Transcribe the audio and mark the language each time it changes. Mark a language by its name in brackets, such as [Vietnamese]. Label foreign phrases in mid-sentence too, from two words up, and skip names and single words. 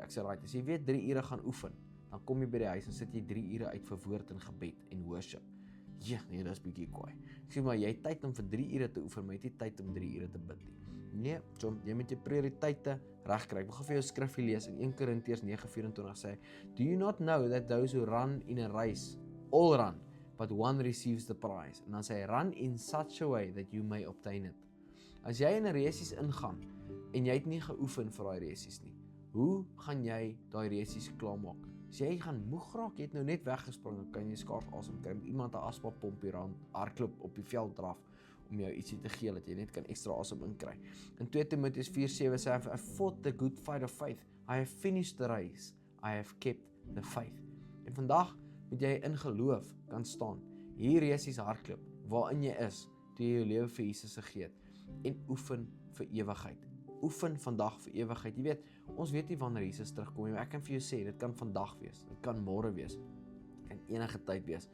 [Afrikaans] Ek sê right, as jy weet 3 ure gaan oefen, dan kom jy by die huis en sit jy 3 ure uit vir woord en gebed en worship. Ja, nee, dis bietjie kwaai. Ek sê maar jy het tyd om vir 3 ure te oefen, maar jy het nie tyd om 3 ure te bid nie. Nee, jy moet jou prioriteite regkry. Ek wil gou vir jou 'n skrifgie lees in 1 Korintiërs 9:24 sê, [English] do you not know that those who run in a race all run, but one receives the prize? [Afrikaans] En dan sê hy, [English] run in such a way that you may obtain it. [Afrikaans] As jy in 'n resies ingaan en jy het nie geoefen vir daai resies nie, hoe gaan jy daai resies klaarmaak? As jy gaan moeg raak, jy het nou net weggespring, dan kan jy skaars asem kry, iemand 'n asma-pomp hier aan hardloop op die veld draf om jou ietsie te gee dat jy net kan ekstra asem inkry. In 2 Timoteus 4:7 sê hy, [English] I fought the good fight of faith, I have finished the race, I have kept the faith. [Afrikaans] En vandag moet jy in geloof kan staan, hier resies hardloop, waarin jy is, toe jy jou lewe vir Jesus gegee het, en oefen vir ewigheid. Oefen vandag vir ewigheid. Jy weet, ons weet nie wanneer Jesus terugkom nie, maar ek kan vir jou sê, dit kan vandag wees, dit kan môre wees, dit kan enige tyd wees.